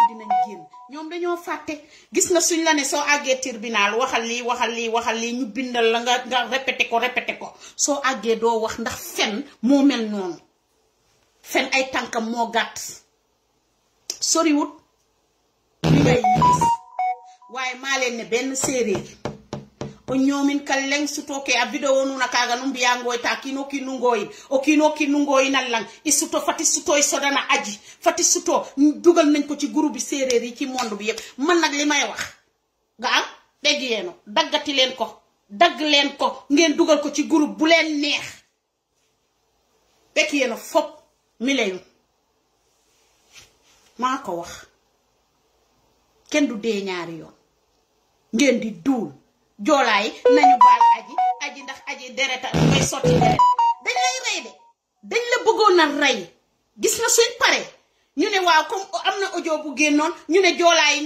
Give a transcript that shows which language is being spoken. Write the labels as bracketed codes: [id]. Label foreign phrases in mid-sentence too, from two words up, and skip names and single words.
[wo] dinañ génn ñoom dañoo fàtte gis nga suñ la ne soo àggee tribunal waxal lii ñu bindal la nga répété ko soo àggee doo wax ndax fen moo mel noonu fen ay tànkam moo gàtt soriwut li ngay gis waaye maa leen ne benn séeréer [srr] o ñoomin kaleng sutoke a video nuna kaga no mbiyangoy ta kino kinungoyi nallang i suto fati suto sodana aji fati suto [wo] dugal nañ ko ci groupe bi séeréer yi ci monde bi yépp man nag li may wax nga am dégg yeeno daggati leen ko dagg leen ko ngeen dugal ko ci groupe bu leen neex bekk yeeno fop mi lañu maa ko wax kenn du dee ñaari yoon ngeen di duul joolaay nañu baal aji ndax aji dereta mooy sotti deret dañ lay rey de dañ la bëggoon a rey gis nga suñ pare ñu ne waaw comme am na audio bu génnoon ñu ne joolaay